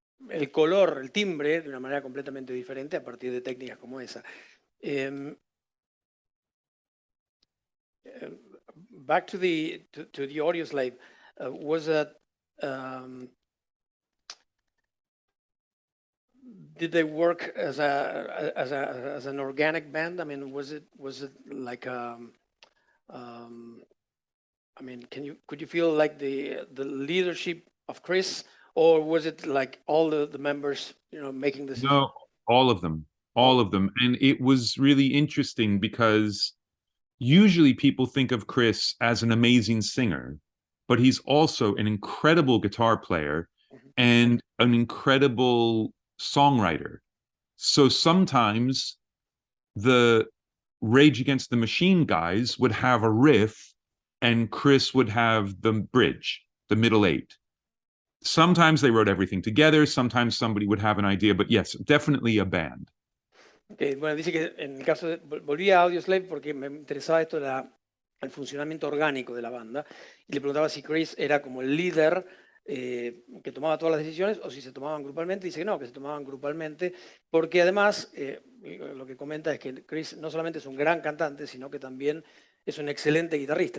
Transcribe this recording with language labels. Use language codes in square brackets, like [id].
[es] el color, el timbre, de una manera completamente diferente a partir de técnicas como esa. [en] Back to the Audioslave, was that did they work as an organic band? I mean, was it like I mean, could you feel like the leadership of Chris, or was it like all the members, making decisions? No, all of them, and it was really interesting because usually people think of Chris as an amazing singer, but he's also an incredible guitar player and an incredible songwriter. So sometimes the Rage Against the Machine guys would have a riff and Chris would have the bridge, the middle eight. Sometimes they wrote everything together, sometimes somebody would have an idea, but yes, definitely a band. [es] Okay, bueno, dice que en el caso volví a Audioslave porque me interesaba esto, el funcionamiento orgánico de la banda, y le preguntaba si Chris era como el líder que tomaba todas las decisiones o si se tomaban grupalmente. Dice que no, que se tomaban grupalmente, porque además lo que comenta es que Chris no solamente es un gran cantante, sino que también es un excelente guitarrista.